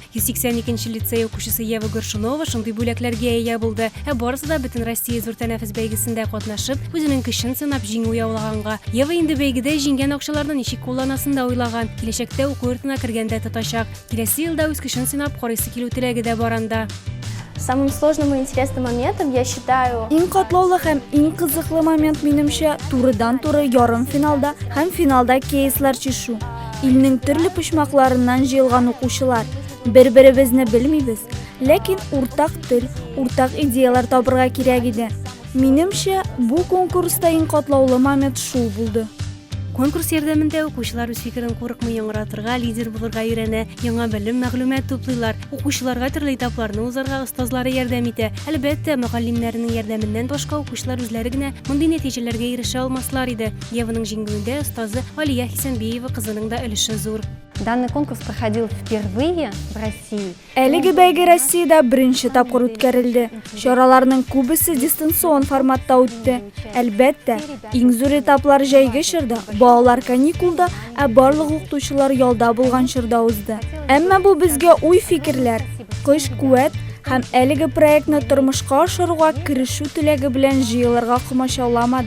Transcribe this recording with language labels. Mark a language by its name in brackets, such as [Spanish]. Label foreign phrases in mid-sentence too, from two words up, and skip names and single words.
[Tatar] 182-нче лицей укучысы Ева Горшунова шундый бүләкләргә ия булды. Барысы да бөтен Россия зур тәнәфес бәйгесендә катнашып, үзенең көчен сынап җиңү яулаганга. Ева инде бәйгедә җиңгән акчаларны ничек кулланасын да уйлаган. Киләчәктә уку йортына кергәндә тотачак. Киләсе елда үз көчен сынап карыйсы килү теләге дә бар анда. [Russian] Самым сложным и интересным моментом я считаю... [Tatar] Иң катлаулы һәм иң кызыклы момент минемчә турыдан-туры ярым финалда һәм финалда кейслар чишү. Илнең төрле почмакларыннан җыелган укучылар. Бер-беребезне белмибез, ләкин уртак тел, уртак идеялар табырга кирәк иде. Минемчә, бу конкурста иң катлаулы момент шул булды. Конкурс ярдәмендә укучылар үз фикерен курыкмый яңгыратырга, лидер булырга өйрәнә, яңа белем, мәгълүмат туплыйлар. Укучыларга төрле этапларны узарга остазлары ярдәм итә. Әлбәттә, мөгаллимнәрнең ярдәменнән башка укучылар үзләре генә мондый нәтиҗәләргә ирешә алмаслар иде. Еваның җиңүендә остазы Алия Хисенбиева кызының да өлеше зур. [Russian] Данный конкурс проходил впервые в России. [Tatar] Әлеге бәйге Россиядә 1-нче тапкыр үткәрелде. Чараларның күбесе дистанцион форматта үтте. Әлбәттә, иң зур этаплар җәйге чорда, балалар каникулда, барлык укытучылар ялда булган чорда узды. Әмма бу безгә уй-фикерләр, көч-куәт һәм әлеге проектны тормышка ашыруга керешү теләге белән җыелырга комачауламады.